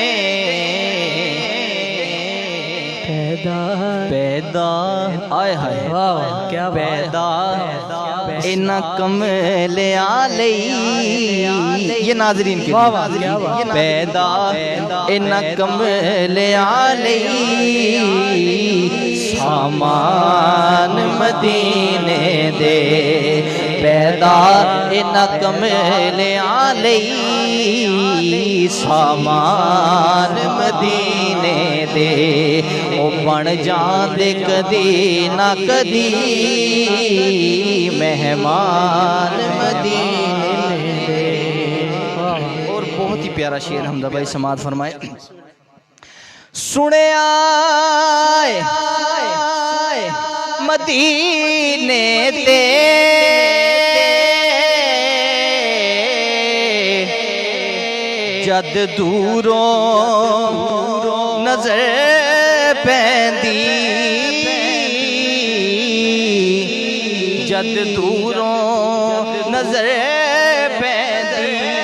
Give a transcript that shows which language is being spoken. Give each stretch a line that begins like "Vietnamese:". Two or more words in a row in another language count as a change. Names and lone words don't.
Punjabi: پیدا آئے ہائے کیا پیدا اینا کملیاں لئی
Urdu: یہ ناظرین کے لیے
Punjabi: پیدا اینا کملیاں لئی سامان مدینے دے. پیدا اینا کملیاں لئی سامان مدینے دے. او بن جان دے کدی نہ کدی مہمان مدینے دے.
Urdu: اور بہت ہی پیارا شعر حمزہ بھائی سماعت فرمائے.
Punjabi: سنیا مدینے تے جد دوروں نظر پیندی جد دوروں نظر پیندی